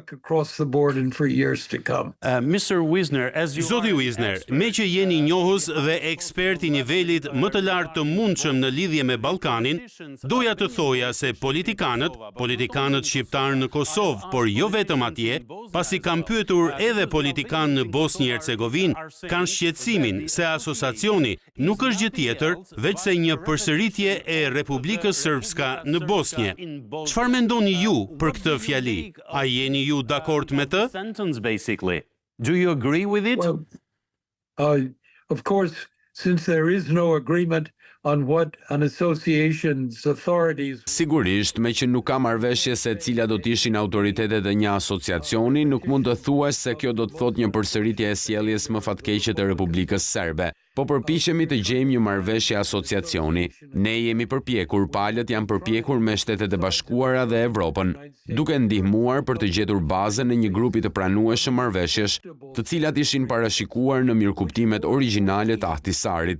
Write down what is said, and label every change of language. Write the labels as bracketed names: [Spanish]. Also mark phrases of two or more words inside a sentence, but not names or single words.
[Albanian] Zoti Wisner, me që jeni njohës dhe ekspert I nivelit më të lartë të mundshëm në lidhje me Ballkanin, doja të thoja se politikanët shqiptar në Kosovë, por jo vetëm atje, pasi kam pyetur edhe politikanë në Bosnjë-Hercegovinë, kanë shqetësimin se asociacioni nuk është gjë tjetër veç se një përsëritje e Republikës Srpska në Bosnjë. Çfarë mendoni ju për këtë fjali? A jeni ju dakord me të? [English] Do you agree with it? Well, of course, since there is no agreement on what an association's authorities. [Albanian] Sigurisht, me që nuk ka marrëveshje se cila do të ishin autoritetet e një asociacioni, nuk mund të thuash se kjo do të thotë një përsëritje e sjelljes më fatkeqe të Republikës Serbe. Po përpiqemi të gjejmë një marrëveshje asociacioni. Ne jemi përpjekur, palët janë përpjekur me Shtetet e Bashkuara dhe Evropën, duke ndihmuar për të gjetur bazën e një grupi të pranueshëm marrëveshjesh, të cilat ishin parashikuar në mirëkuptimet origjinale të Ahtisarit.